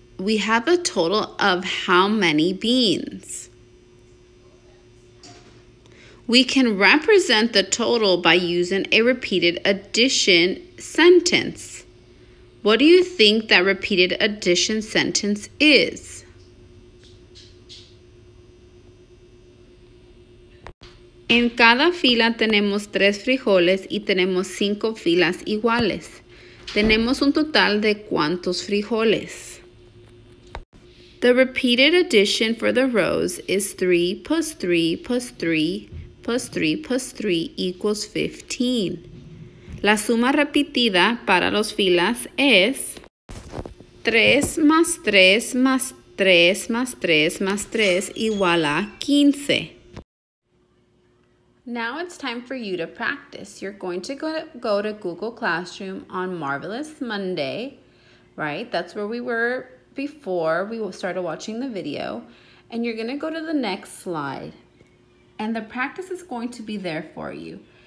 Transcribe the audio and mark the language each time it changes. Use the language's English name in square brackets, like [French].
[English] We have a total of how many beans? We can represent the total by using a repeated addition sentence. What do you think that repeated addition sentence is? [Spanish] En cada fila tenemos 3 frijoles y tenemos 5 filas iguales. Tenemos un total de ¿cuántos frijoles? [English] The repeated addition for the rows is 3 plus 3 plus 3 plus 3 plus 3 equals 15. [Spanish] La suma repetida para las filas es 3 más 3 más 3 más 3 más 3 igual a 15. [English] Now it's time for you to practice. You're going to go to Google Classroom on Marvelous Monday, right? That's where we were before we started watching the video. And you're going to go to the next slide. And the practice is going to be there for you.